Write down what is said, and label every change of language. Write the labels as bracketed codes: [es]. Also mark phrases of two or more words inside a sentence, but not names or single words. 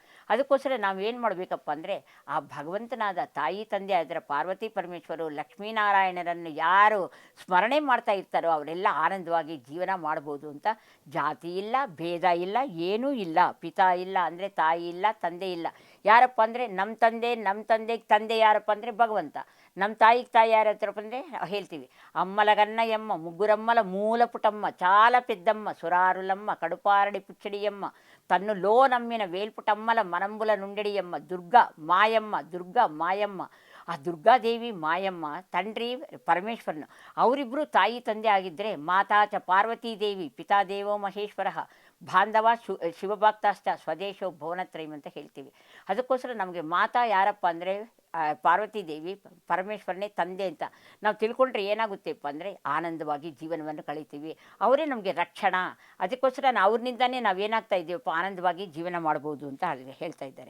[kn] ಅದಕ್ಕೋಸ್ಕರ ನಾವೇನು ಮಾಡಬೇಕಪ್ಪ ಅಂದರೆ ಆ ಭಗವಂತನಾದ ತಾಯಿ ತಂದೆ ಅದರ ಪಾರ್ವತಿ ಪರಮೇಶ್ವರು ಲಕ್ಷ್ಮೀನಾರಾಯಣರನ್ನು ಯಾರು ಸ್ಮರಣೆ ಮಾಡ್ತಾ ಇರ್ತಾರೋ ಅವರೆಲ್ಲ ಆನಂದವಾಗಿ ಜೀವನ ಮಾಡ್ಬೋದು ಅಂತ. ಜಾತಿ ಇಲ್ಲ, ಭೇದ ಇಲ್ಲ, ಏನೂ ಇಲ್ಲ. ಪಿತಾ ಇಲ್ಲ ಅಂದರೆ ತಾಯಿ ಇಲ್ಲ, ತಂದೆ ಇಲ್ಲ. ಯಾರಪ್ಪ ಅಂದರೆ ನಮ್ಮ ತಂದೆಗೆ ತಂದೆ ಯಾರಪ್ಪ ಅಂದರೆ ಭಗವಂತ. ನಮ್ಮ ತಾಯಿಗೆ ತಾಯಿ ಯಾರ ಹತ್ರಪ್ಪ ಅಂದರೆ ಹೇಳ್ತೀವಿ, [te] అమ్మలగన్న ఎమ్మ ముగ్గురమ్మల మూల పుటమ్మ చాలా పెద్దమ్మ సురారులమ్మ కడుపారడి పుచ్చడియమ్మ తన్నులో నమ్మిన వేల్పుటమ్మల మనంబుల నుండెడియమ్మ దుర్గా మాయమ్మ. [kn] ಆ ದುರ್ಗಾದೇವಿ ಮಾಯಮ್ಮ, ತಂಡ್ರಿ ಪರಮೇಶ್ವರನು, ಅವರಿಬ್ಬರು ತಾಯಿ ತಂದೆ ಆಗಿದ್ದರೆ [sa] ಮಾತಾ ಚ ಪಾರ್ವತೀದೇವಿ ಪಿತಾ ದೇವೋ ಮಹೇಶ್ವರ ಬಾಂಧವ ಶಿವಭಕ್ತಾಶ್ಚ ಸ್ವದೇಶೋ ಭುವನತ್ರಯಂ [kn] ಅಂತ ಹೇಳ್ತೀವಿ. ಅದಕ್ಕೋಸ್ಕರ ನಮಗೆ ಮಾತಾ ಯಾರಪ್ಪ ಅಂದರೆ ಪಾರ್ವತೀದೇವಿ, ಪರಮೇಶ್ವರನೇ ತಂದೆ ಅಂತ ನಾವು ತಿಳ್ಕೊಂಡ್ರೆ ಏನಾಗುತ್ತೆಪ್ಪ ಅಂದರೆ ಆನಂದವಾಗಿ ಜೀವನವನ್ನು ಕಳೀತೀವಿ. ಅವರೇ ನಮಗೆ ರಕ್ಷಣಾ. ಅದಕ್ಕೋಸ್ಕರ ಅವ್ರನಿಂದನೇ ನಾವೇನಾಗ್ತಾ ಇದ್ದೀವಪ್ಪ ಆನಂದವಾಗಿ ಜೀವನ ಮಾಡ್ಬೋದು ಅಂತ ಹೇಳ್ತಾ ಇದ್ದಾರೆ.